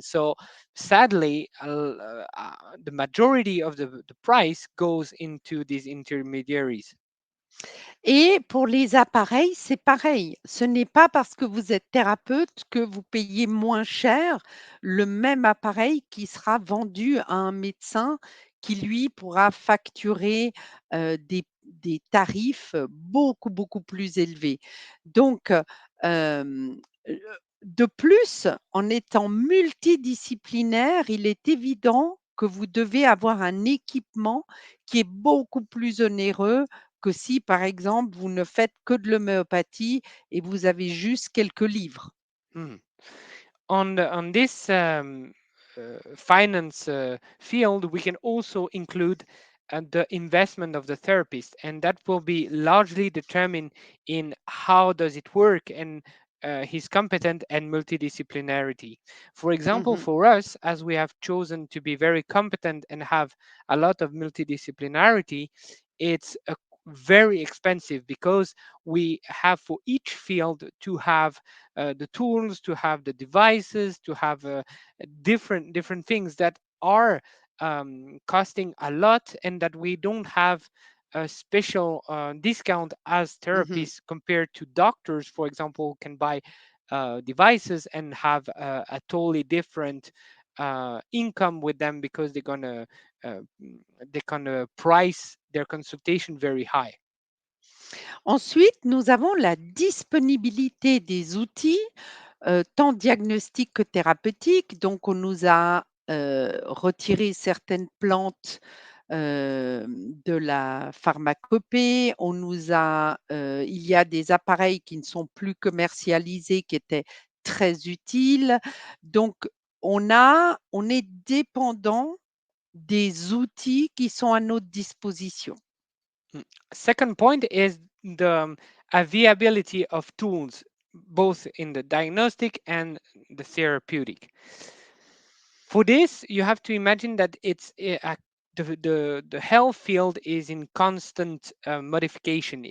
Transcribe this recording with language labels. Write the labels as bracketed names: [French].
[English] So sadly, the majority of the price goes into these intermediaries. [French] Et pour les appareils, c'est pareil. Ce n'est pas parce que vous êtes thérapeute que vous payez moins cher le même appareil qui sera vendu à un médecin qui, lui, pourra facturer, des tarifs, beaucoup, beaucoup plus élevés. Donc, de plus, en étant multidisciplinaire, il est évident que vous devez avoir un équipement qui est beaucoup plus onéreux que si, par exemple, vous ne faites que de l'homéopathie et vous avez juste quelques livres. Mhm. [English] On this finance field, we can also include the investment of the therapist, and that will be largely determined in how does it work and his competent and multidisciplinarity. For example, for us, as we have chosen to be very competent and have a lot of multidisciplinarity, it's very expensive because we have for each field to have the tools, to have the devices, to have different things that are costing a lot, and that we don't have a special discount as Mmh. therapists compared to doctors, for example, can buy devices and have a totally different income with them because uh, they're gonna price their consultation very high. [French] Ensuite, nous avons la disponibilité des outils, tant diagnostiques que thérapeutiques. Donc on nous a, retiré certaines plantes, de la pharmacopée. On nous a, il y a des appareils qui ne sont plus commercialisés, qui étaient très utiles. Donc on est dépendant des outils qui sont à notre disposition. Mm. [English] Second point is the availability of tools, both in the diagnostic and the therapeutic. For this, you have to imagine that the health field is in constant modification.